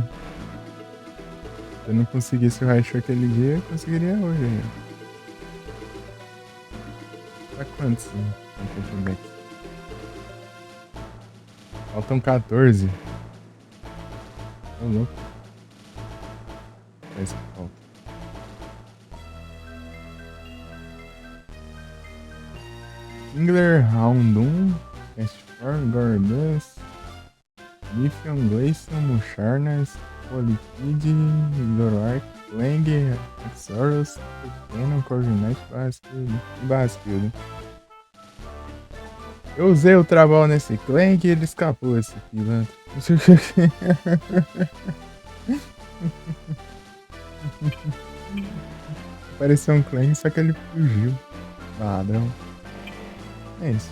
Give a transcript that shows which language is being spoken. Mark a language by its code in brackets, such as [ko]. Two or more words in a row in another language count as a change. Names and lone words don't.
[pt] Se eu não conseguisse o Raichu aquele dia, eu conseguiria hoje. Né? Tá quantos? Faltam 14. Tô louco. É isso que falta. Kingler, Houndoom, Castfor, Gordus, Lithium, Glacium, Musharnas, Polypid, Zoroark, Lang, Axorus, Pequeno, Corvinete, Barraskildo. Eu usei o Trabal nesse Clank e ele escapou esse pilantra. Pareceu um Clank, só que ele fugiu. Ladrão. É isso.